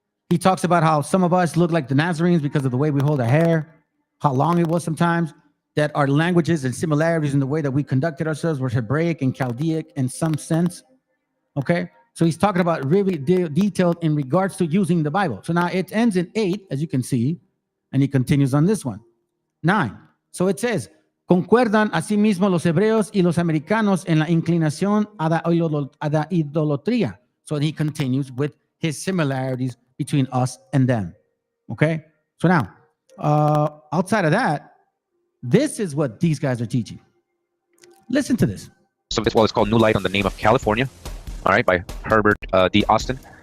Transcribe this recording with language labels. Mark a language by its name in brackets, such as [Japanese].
[English] He talks about how some of us look like the Nazarenes because of the way we hold our hair, how long it was sometimes, that our languages and similarities in the way that we conducted ourselves were Hebraic and Chaldaic in some sense. Okay? So he's talking about really detailed in regards to using the Bible. So now it ends in 8, as you can see, and he continues on this one. 9. So it says, [Spanish] concuerdan asimismo los hebreos y los americanos en la inclinación a la idolatría. [English] So he continues with his similarities between us and them. Okay? So now, outside of that, this is what these guys are teaching. Listen to this. So this, well, it's called New Light on the Name of California, all right, by Herbert D. Austin.